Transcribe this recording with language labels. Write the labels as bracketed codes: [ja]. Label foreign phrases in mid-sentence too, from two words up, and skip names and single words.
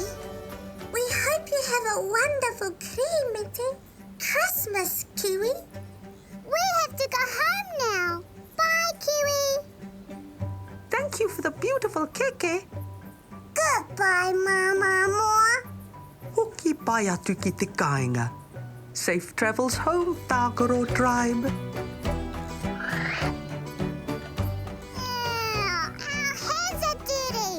[en] We hope you have a wonderful creamity Christmas, Kiwi. We have to go home now. Bye, Kiwi. Thank you for the beautiful keke. Goodbye, Mama Moa. [mi] Hoki pai atu ki te kāinga. [en] Safe travels home, Tākaro Tribe. Our hands are dirty.